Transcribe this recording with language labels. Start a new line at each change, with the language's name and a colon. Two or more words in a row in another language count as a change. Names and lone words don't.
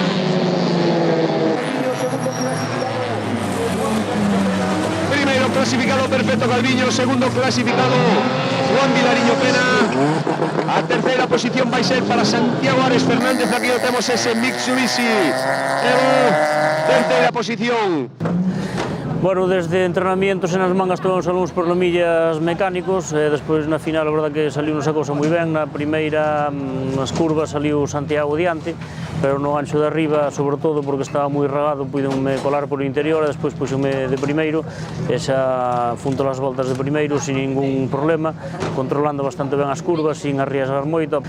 Galician: Primeiro clasificado Perfecto Calviño, segundo clasificado Juan Vilariño Pena. A tercera posición vai ser para Santiago Ares Fernández.
Spanish: Aquí lo tenemos ese Mitsubishi Evo, tercera posición.
Galician: Bueno,
Spanish: desde entrenamientos
Galician: en as mangas tivemos algúns problemillas mecánicos, despois na final a verdad que saliu nosa cousa moi ben. Na primeira nas curvas saliu Santiago diante, pero no gancho de arriba, sobre todo porque estaba moi regado, puidenme colar por o interior e despois puxenme de primeiro e xa funto as voltas de primeiro sin ningún problema, controlando bastante ben as curvas, sin arriesgar moito.